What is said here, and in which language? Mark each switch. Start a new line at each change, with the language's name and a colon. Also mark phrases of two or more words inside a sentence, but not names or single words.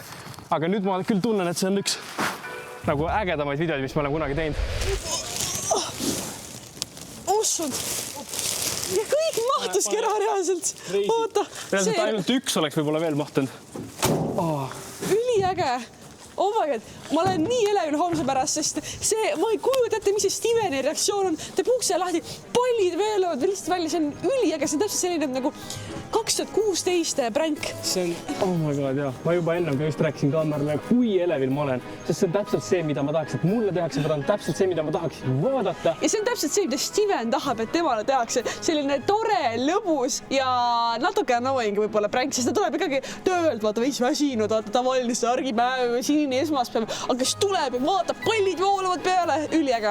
Estonian: Aga nüüd ma küll tunnen, et see on üks nagu ägedamaid videoid, mis ma olen kunagi teinud. Ussud. Ja kõik mahtuski ära reaalselt. Oota. Reaalselt ainult üks oleks võib-olla veel mahtunud. Üliäge.
English: Oh my god,
Estonian: ma olen nii elevil homse pärast, sest see, ma ei kujuta ette, mis see Steveni reaktsioon on. Teeb ukse lahti, pallid veeluvad lihtsalt välja, see on üliäge, see on täpselt selline nagu 2016 pränk. See on,
English: oh my god,
Estonian: jah. Ma juba enne just rääkisin kaamerale, kui elevil ma olen, sest see on täpselt see, mida ma tahaks, et mulle tehakse, ma tahan täpselt see, mida ma tahaksin vaadata. Ja see on täpselt see, mida Steven tahab, et temale tehakse. Selline tore, lõbus ja natuke annoying võib-olla pränk, sest ta tuleb ikkagi töölt, vaata veits väsinud, vaata tavaline argipäev, sinine esmaspäev, aga siis tuleb ja vaatab, pallid voolavad peale, üliäge.